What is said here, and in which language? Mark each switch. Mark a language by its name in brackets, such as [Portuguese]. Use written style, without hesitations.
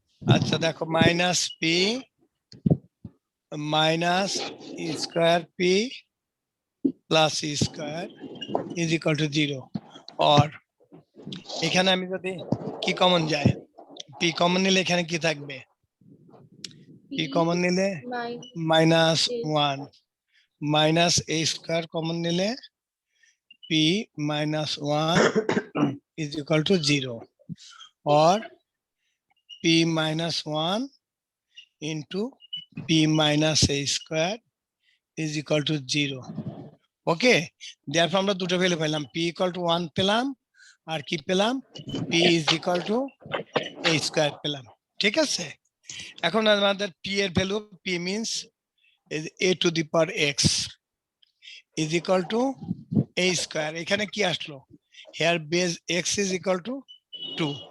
[English] আচ্ছা দেখো minus p minus square p plus square is equal to 0। [Bangla] Or এখানে আমি যদি কি কমন যায়, পি কমন নিলে এখানে কি থাকবে? পি কমন নিলে [English] Minus 1 minus a square common নিলে p minus 1 is equal to 0, or p minus 1 into p minus a square is equal to 0. Okay, therefore [Bangla] আমরা দুটো ভ্যালু পেলাম, [English] p equal to 1 পেলাম, [Bangla] আর কি পেলাম, [English] P is equal to a square পেলাম। [Bangla] ঠিক আছে, এখন আমাদের পি এর value, [English] P means a to the power x is equal to a square. [Bangla] এখানে কি আসলো, [English] Here base x is equal to 2।